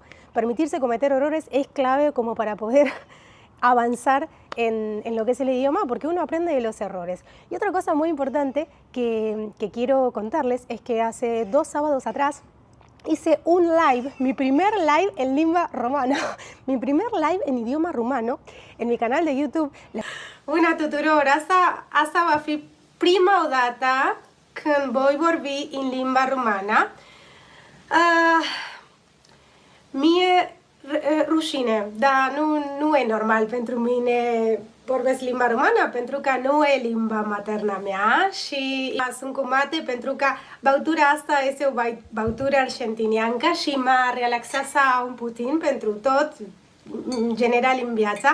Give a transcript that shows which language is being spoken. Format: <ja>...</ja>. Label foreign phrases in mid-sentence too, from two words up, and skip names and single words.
<es>Permitirse cometer errores es clave como para poder avanzar en lo que es el idioma, porque uno aprende de los errores. Y otra cosa muy importante que quiero contarles es que hace 2 sábados atrás hice un live, mi primer live en</es> <ro>lingua romana,</ro> <es>mi primer live en idioma rumano, en mi canal de YouTube.</es> <ro>Bună tuturor! Asta va fi prima dată când voi vorbi în limba romană. Mie rușine, dar nu e normal pentru mine vorbesc limba română, pentru că nu e limba materna mea și sunt cu mate pentru că băutura asta este o băutură argentiniancă și mă relaxează un puțin pentru tot, în general în viața.</ro>